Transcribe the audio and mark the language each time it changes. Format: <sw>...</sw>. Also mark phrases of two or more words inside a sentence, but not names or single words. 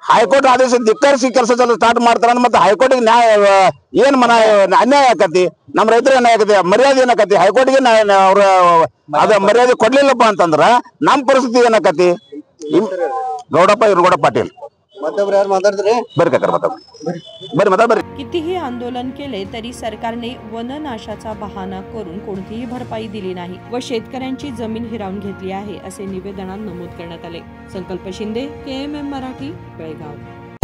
<kn>ಹೈಕೋರ್ಟ್ ಆದೇಶ ಧಿಕ್ಕರಿಸಿ ಕೆಲಸ ಸ್ಟಾರ್ಟ್ ಮಾಡ್ತಾರ ಮತ್ತೆ ಹೈಕೋರ್ಟಿಗೆ ನ್ಯಾಯ ಏನ್ ಅನ್ಯಾಯ ಆಕತಿ, ನಮ್ಮ ರೈತರಿಗೆ ಅನ್ಯಾಯ ಆಕತಿ, ಮರ್ಯಾದೆ ಏನಾಕತಿ, ಹೈಕೋರ್ಟ್ಗೆ ಅವ್ರ ಅದ ಮರ್ಯಾದೆ ಕೊಡ್ಲಿಲ್ಲಪ್ಪ ಅಂತಂದ್ರ ನಮ್ ಪರಿಸ್ಥಿತಿ ಏನಾಕತಿ. ಗೌಡಪ್ಪ ಇರುಗೌಡ पाटील ಮತ್ತೊಬ್ರು ಯಾರು ಮಾತಾಡ್ತಾರೆ ಬರ್ರಿ ಕಾಕರ ಬರ್ರಿ.</kn> <mr>कितीही आंदोलन केले तरी सरकारने वननाशाचा बहाणा करून कोणतीही भरपाई दिली नाही व शेतकऱ्यांची जमीन हिरावून घेतली आहे असे निवेदनात नमूद करण्यात आले. संकल्प शिंदे, KMM मराठी, बेळगाव.</mr>